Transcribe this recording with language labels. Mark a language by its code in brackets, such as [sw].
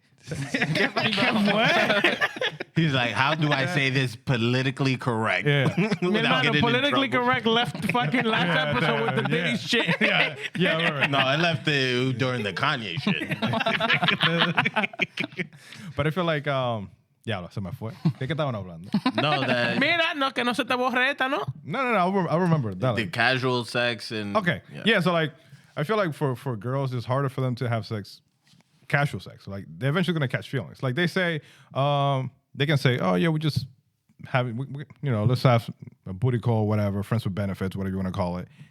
[en] He's like, how do I say this politically correct? Yeah. [es] Mi [en] Without [es] hermano, [en] getting in politically trouble? correct left fucking last episode with the Diddy shit. Yeah, right. No, I left it during the Kanye shit. But I feel like, [es] diablo, se me fue. ¿De qué estaban hablando? [en] No, that [es] Mira, no, que no se te borre esta, ¿no? [en] No, I remember that. the casual sex and Okay. Yeah. So like, I feel like for girls, it's harder for them to have sex, casual sex. Like they're eventually gonna catch feelings. Like they say, they can say, oh yeah, we just have, let's have a booty call, whatever, friends with benefits, whatever you want to call it.